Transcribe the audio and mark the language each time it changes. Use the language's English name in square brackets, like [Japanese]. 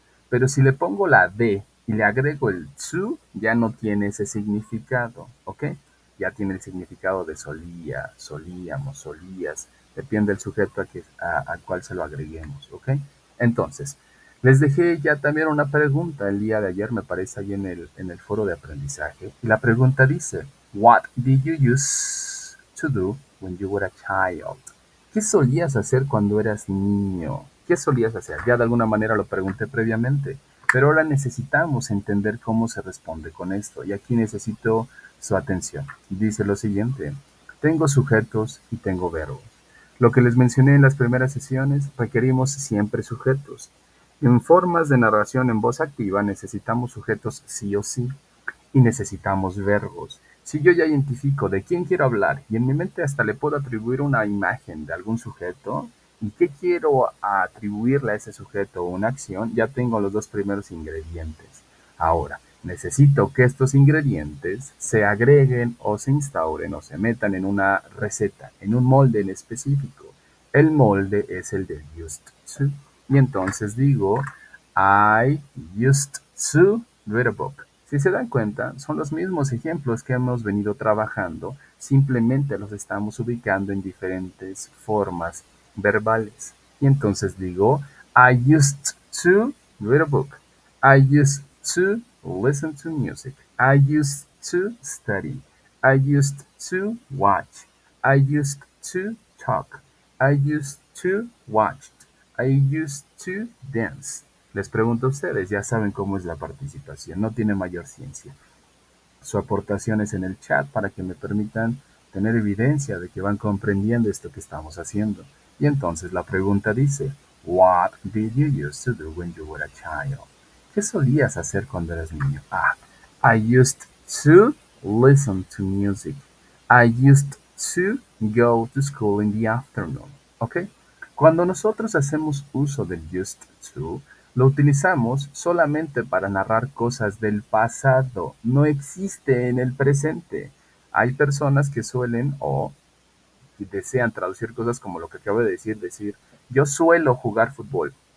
[Spanish] Pero si le pongo la de y le agrego el to, ya no tiene ese significado, ¿ok? Ya tiene el significado de solía, solíamos, solías, depende del sujeto al cual se lo agreguemos, ¿ok? Entonces, les dejé ya también una pregunta el día de ayer, me parece, ahí en el foro de aprendizaje. Y la pregunta dice, [English] what did you use to do when you were a child? [Spanish] ¿Qué solías hacer cuando eras niño? ¿Qué solías hacer? Ya de alguna manera lo pregunté previamente, pero ahora necesitamos entender cómo se responde con esto. Y aquí necesito su atención. Dice lo siguiente, tengo sujetos y tengo verbos. Lo que les mencioné en las primeras sesiones, requerimos siempre sujetos. En formas de narración en voz activa necesitamos sujetos sí o sí y necesitamos verbos. Si yo ya identifico de quién quiero hablar y en mi mente hasta le puedo atribuir una imagen de algún sujeto y qué quiero atribuirle a ese sujeto o una acción, ya tengo los dos primeros ingredientes. Ahora, necesito que estos ingredientes se agreguen o se instauren o se metan en una receta, en un molde en específico. El molde es el de used to. Y entonces digo, [English] I used to read a book. [Spanish] Si se dan cuenta, son los mismos ejemplos que hemos venido trabajando, simplemente los estamos ubicando en diferentes formas verbales. Y entonces digo, [English] I used to read a book. I used to listen to music. I used to study. I used to watch. I used to talk. I used to watch. I used to dance. [Spanish] Les pregunto a ustedes, ya saben cómo es la participación, no tiene mayor ciencia. Su aportación es en el chat para que me permitan tener evidencia de que van comprendiendo esto que estamos haciendo. Y entonces la pregunta dice, [English] what did you used to do when you were a child? [Spanish] ¿Qué solías hacer cuando eras niño? [English] I used to listen to music. I used to go to school in the afternoon. ¿Ok? [Spanish] Cuando nosotros hacemos uso del used to, lo utilizamos solamente para narrar cosas del pasado, no existe en el presente. Hay personas que suelen o desean traducir cosas como lo que acabo de decir, yo suelo jugar fútbol.